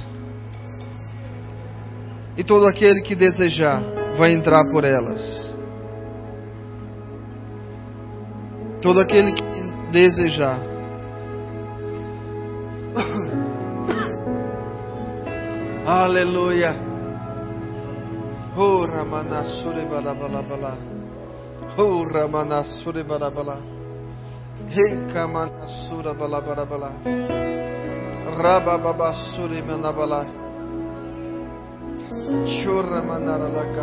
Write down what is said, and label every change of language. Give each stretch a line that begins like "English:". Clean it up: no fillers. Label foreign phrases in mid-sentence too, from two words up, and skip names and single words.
Portuguese: E todo aquele que desejar vai entrar por elas. Todo aquele que desejar. Aleluia. Oh, Ramanassure Balabalabala. Oh, Ramanassure Balabala. Rekamanassura Balabalabala. Rabababassure Manabala. Chorra Manaralaka.